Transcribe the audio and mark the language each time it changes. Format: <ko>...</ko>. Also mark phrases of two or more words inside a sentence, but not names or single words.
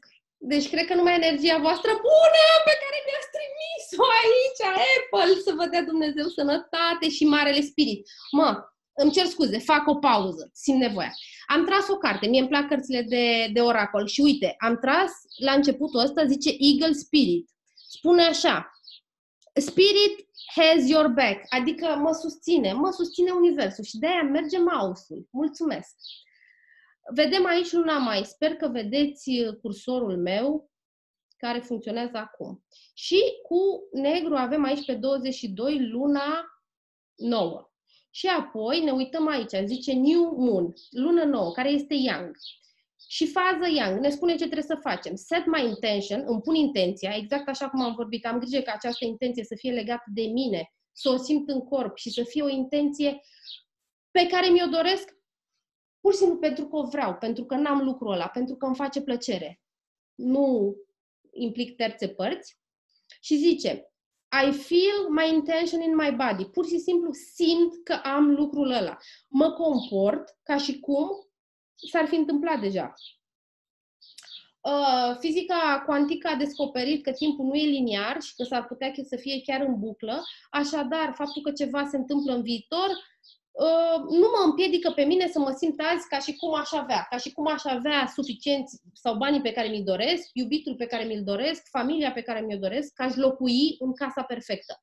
<ro>Deci cred că numai energia voastră bună pe care mi-ați trimis-o aici, Apple, să vă dea Dumnezeu sănătate și Marele Spirit. Îmi cer scuze, fac o pauză, simt nevoia. Am tras o carte, mie îmi plac cărțile de oracol și uite, am tras la începutul ăsta, zice Eagle Spirit. Spune așa,</ro> <en>Spirit has your back,</en> <ro>adică mă susține Universul și de-aia merge mouse-ul. Mulțumesc! Vedem aici luna mai, sper că vedeți cursorul meu care funcționează acum. Și cu negru avem aici pe 22 luna nouă. Și apoi ne uităm aici, zice</ro> <en>New Moon,</en> <ro>lună nouă, care este Yang. Și fază Yang, ne spune ce trebuie să facem.</ro> <en>Set my intention,</en> <ro>îmi pun intenția, exact așa cum am vorbit, am grijă ca această intenție să fie legată de mine, să o simt în corp și să fie o intenție pe care mi-o doresc pur și simplu pentru că o vreau, pentru că n-am lucrul ăla, pentru că îmi face plăcere. Nu implic terțe părți. Și zice,</ro> <en>I feel my intention in my body.</en> <ro>Pur și simplu simt că am lucrul ăla. Mă comport ca și cum s-ar fi întâmplat deja. Fizica cuantică a descoperit că timpul nu e liniar și că s-ar putea să fie chiar în buclă. Așadar, faptul că ceva se întâmplă în viitor nu mă împiedică pe mine să mă simt azi ca și cum aș avea suficienți sau banii pe care mi-i doresc, iubitul pe care mi-l doresc, familia pe care mi-o doresc, că aș locui în casa perfectă.</ro>